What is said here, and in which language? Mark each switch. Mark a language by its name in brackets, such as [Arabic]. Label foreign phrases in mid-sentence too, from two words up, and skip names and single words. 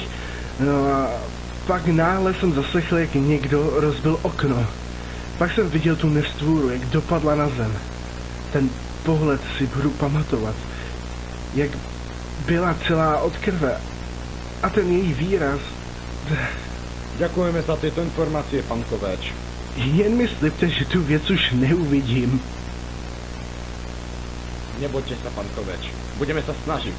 [Czech] No a pak náhle jsem zaslechl, jak někdo rozbil okno. Pak jsem viděl tu nestvůru, jak dopadla na zem. Ten pohled si budu pamatovat. Jak byla celá od krve. A ten její výraz. [Slovak] Ďakujeme za tieto informácie, pán Koveč. [Czech] Jen mi slibte, že tu věc už neuvidím. [Slovak] Nebojte sa, pán Koveč. Budeme sa snažiť.